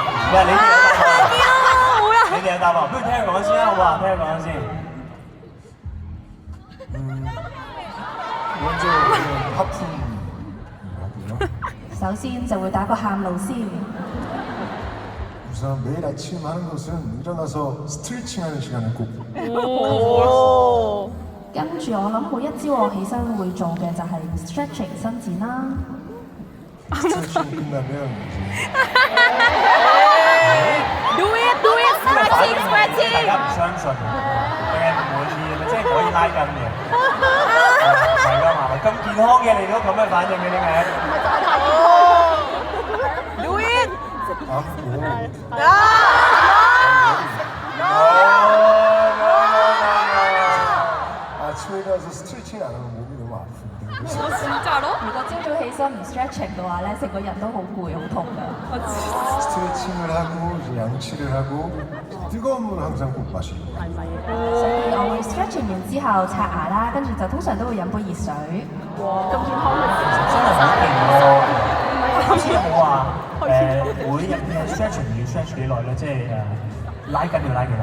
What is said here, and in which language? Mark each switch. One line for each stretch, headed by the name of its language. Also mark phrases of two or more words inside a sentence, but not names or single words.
Cantonese: 唔係你哋有答案，你哋有答案，不如聽佢講先啦，好嘛？聽佢講先。
Korean: 먼저 하품이라고요.
Cantonese: 首先就會打個喊路先。
Korean: 우선 매일 아침 하는 것은 일어나서 스트레칭하는 시간을 꼭
Cantonese: 跟住我諗每一朝我起身會做嘅就係 stretching 伸展啦。
Korean: 스트레칭 끝나면 이제
English: Do it, stretching,
Cantonese: 大 stretching。家唔相信，定係唔滿意，咪即係可以拉筋嘅。係啊嘛，咁健康嘅你都咁嘅反應嘅點解？
English: Do it。
Korean: 아침에 일어나서 스트레칭 안 하면 몸이 너무 아픈데 그래서 진짜로?
Cantonese: 如果朝早起身唔 stretching 嘅話咧，成個人都好攰好痛㗎。
Korean: 스트레칭을 하고 이제 양치를 하고 뜨거운 물 항상 꼭 마시고
Cantonese: 所以我會 stretching 完之後刷牙啦，跟住就通常都會飲杯熱水。咁健康嘅真係好勁喎！好似有冇話每日嘅 stretching 要 stretch 幾耐咧？即係拉筋要拉幾耐？